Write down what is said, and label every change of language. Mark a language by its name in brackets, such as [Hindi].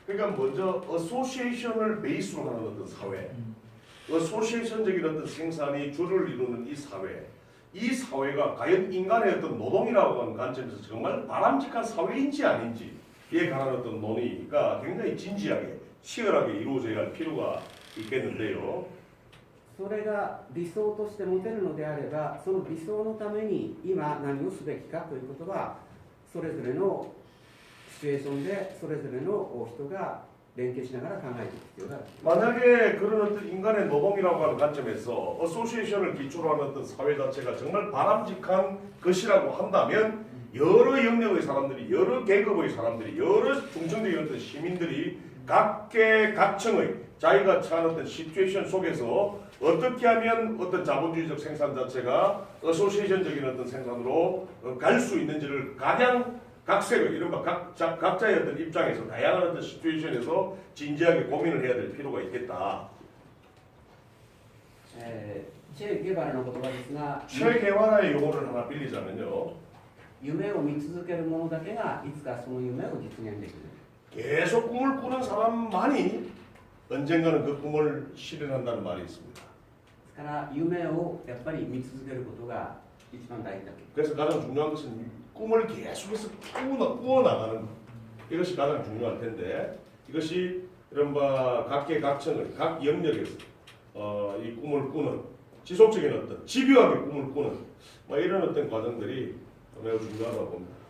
[Korean] 그러니까 먼저 어소시에이션을 베이스로 하는 어떤 사회, 어소시에이션적인 어떤 생산이 주를 이루는 이 사회가 과연 인간의 어떤 노동이라고 하는 관점에서 정말 바람직한 사회인지 아닌지에 관한 어떤 논의가 굉장히 진지하게 치열하게 이루어져야 할 필요가 있겠는데요. [Japanese] それが理想として持てるのであれば、その理想のために今何をすべきかということは、それぞれのシチュエーションでそれぞれの人が連携しながら考えていく必要がある。 [Korean] 만약에 그런 어떤 인간의 노동이라고 하는 관점에서 어소시에이션을 기초로 하는 어떤 사회 자체가 정말 바람직한 것이라고 한다면 여러 영역의 사람들이, 여러 계급의 사람들이, 여러 중층적인 어떤 시민들이 각계 각층의 자기가 처한 어떤 시츄에이션 속에서 어떻게 하면 어떤 자본주의적 생산 자체가 어소시에이션적인 어떤 생산으로 갈 수 있는지를 가장 각색의 이른바 각자의 어떤 입장에서 다양한 어떤 시츄에이션에서 진지하게 고민을 해야 될 필요가 있겠다. [Japanese] チェ・ゲバラの言葉ですが、 [Korean] 최계화의 용어를 하나 빌리자면요. [Japanese] 夢を見続ける者だけがいつかその夢を実現できる。 [Korean] 계속 꿈을 꾸는 사람만이 언젠가는 그 꿈을 실현한다는 말이 있습니다. [Japanese] ですから夢をやっぱり見続けることが一番大事だけど。 [Korean] 그래서 가장 중요한 것은 꿈을 계속해서 꾸어나가는 것. 이것이 가장 중요할 텐데 이것이 이른바 각계 각층의 각 영역에서 이 꿈을 꾸는 지속적인 어떤 집요하게 꿈을 꾸는 뭐 이런 어떤 과정들이 매우 중요하다고 봅니다.